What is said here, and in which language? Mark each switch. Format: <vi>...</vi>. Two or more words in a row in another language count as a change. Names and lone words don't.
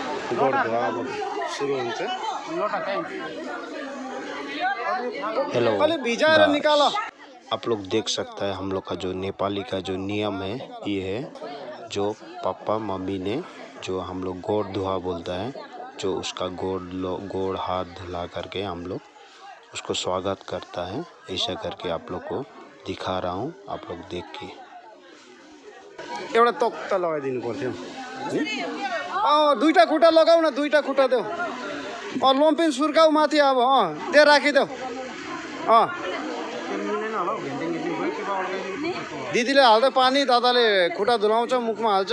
<ne>गोड धुवा अब सुरु हुन्छ। हेलो</ne> <hi>पहले भिजाएर निकालो। आप लोग देख सकते हैं हम लोग का जो नेपाली का जो नियम है ये है, जो पापा मम्मी ने जो हम लोग गोड़ धुआ बोलता है, जो उसका गोड़ हाथ धुला करके हम लोग उसको स्वागत करता है। ऐसा करके आप लोग को दिखा रहा हूँ, आप लोग देख के।</hi> <ne>एउटा तख्ता लगाइदिनु पर्थ्यो। दुईटा खुट्टा लगाऊ न, दुईटा खुट्टा देऊ। लम्पिन सुर्काऊ माथि अब त्यो राखिदेऊ। दिदीले हाल्दा पानी, दादाले खुट्टा धुलाउँछ, मुखमा हाल्छ।</ne>